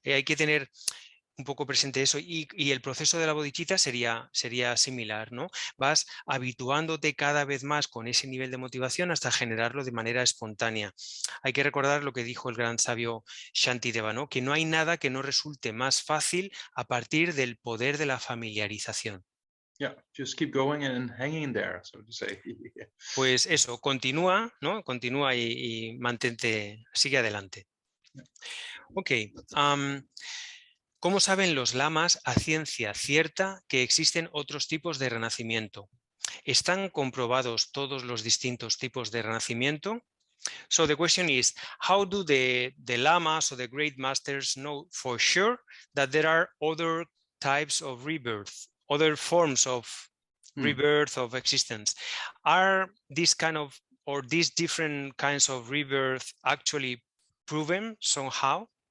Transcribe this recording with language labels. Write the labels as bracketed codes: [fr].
[es] Hay que tener un poco presente eso y el proceso de la bodhicitta sería similar, ¿no? Vas habituándote cada vez más con ese nivel de motivación hasta generarlo de manera espontánea. Hay que recordar lo que dijo el gran sabio Shantideva, ¿no? Que no hay nada que no resulte más fácil a partir del poder de la familiarización. [en] Yeah, just keep going and hanging there, so to say. [es] Pues eso, continúa, ¿no? Continúa y mantente, sigue adelante. Ok. ¿Cómo saben los lamas a ciencia cierta que existen otros tipos de renacimiento? ¿Están comprobados todos los distintos tipos de renacimiento? [en] So the question is, how do the lamas or the great masters know for sure that there are other types of rebirth, other forms of rebirth of existence? Are these kind of, or these different kinds of rebirth actually proven somehow?